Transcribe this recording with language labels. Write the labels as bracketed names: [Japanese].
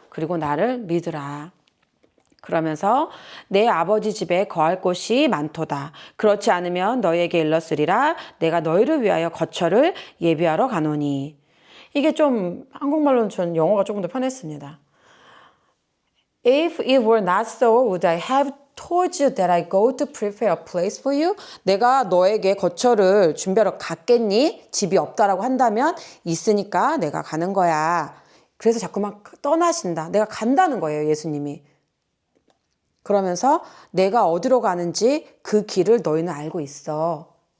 [Korean] 그리고 나를 믿으라. 그러면서 내 아버지 집에 거할 곳이 많도다. 그렇지 않으면 너희에게 일렀으리라. 내가 너희를 위하여 거처를 예비하러 가노니. 이게 좀 한국말로는 전 영어가 조금 더 편했습니다. [English] If it were not so, would I have told you that I go to prepare a place for you? [Korean] 내가 너에게 거처를 준비하러 갔겠니? 집이 없다라고 한다면 있으니까 내가 가는 거야. 그래서 자꾸만 떠나신다. 내가 간다는 거예요, 예수님이. 그러면서 내가 어디로 가는지 그 길을 너희는 알고 있어.